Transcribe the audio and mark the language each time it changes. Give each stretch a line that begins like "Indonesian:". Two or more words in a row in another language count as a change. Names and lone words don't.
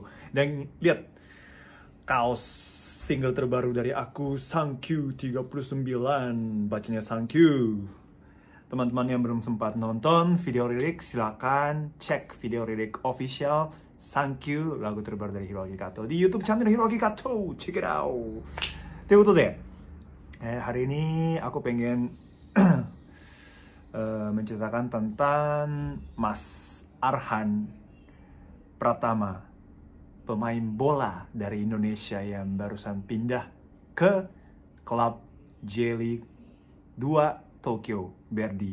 Indonesian: Dan lihat kaos single terbaru dari aku, Sankyu 39. Bacanya Sankyu. Teman-teman yang belum sempat nonton video lirik, silakan cek video lirik official Sankyu, lagu terbaru dari Hiroki Kato di YouTube channel Hiroki Kato.
English: Check it out.
Japanese: ということで、
Indonesian: hari ini aku pengen menceritakan tentang Mas Arhan Pratama, pemain bola dari Indonesia yang barusan pindah ke klub J-League 2 Tokyo Verdy.